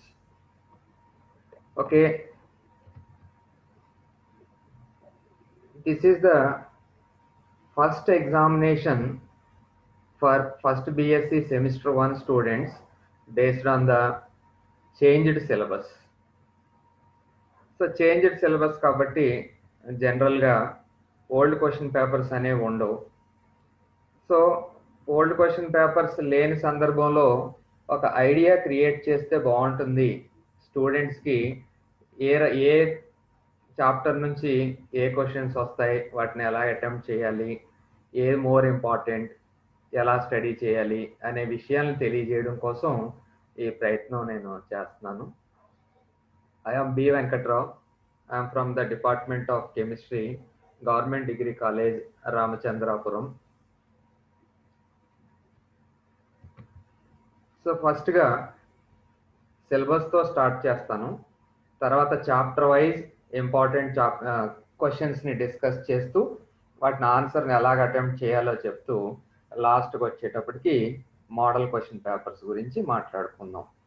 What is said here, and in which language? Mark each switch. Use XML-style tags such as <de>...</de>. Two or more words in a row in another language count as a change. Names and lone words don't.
<en>Okay, this is the first examination for first BSc semester 1 students based on the changed syllabus. So changed syllabus</en> <te>కాబట్టి జనరల్గా</te> <en>old question papers</en> <te>అనేవి ఉండవు.</te> <en>So old question papers</en> <te>లేని సందర్భంలో ఒక</te> <en>idea create</en> <te>చేస్తే బాగుంటుంది స్టూడెంట్స్కి. ఏ ఏ చాప్టర్ నుంచి ఏ క్వశ్చన్స్ వస్తాయి, వాటిని ఎలా అటెంప్ట్ చేయాలి, ఏ</te> <en>more important,</en> <te>ఎలా స్టడీ చేయాలి అనే విషయాలను తెలియజేయడం కోసం ఈ ప్రయత్నం నేను చేస్తున్నాను.</te> <en>I am B. Venkatrao. I am from the Department of Chemistry, Government Degree College, Ramachandrapuram.</en> <te>సో ఫస్ట్గా సిలబస్తో స్టార్ట్ చేస్తాను. తర్వాత</te> <en>chapter wise important questions discuss</en> <te>చేస్తూ వాటిని ఆన్సర్ని ఎలాగ అటెంప్ట్ చేయాలో చెప్తూ లాస్ట్కి వచ్చేటప్పటికి</te> <en>model question papers</en> <te>గురించి మాట్లాడుకుందాం.</te>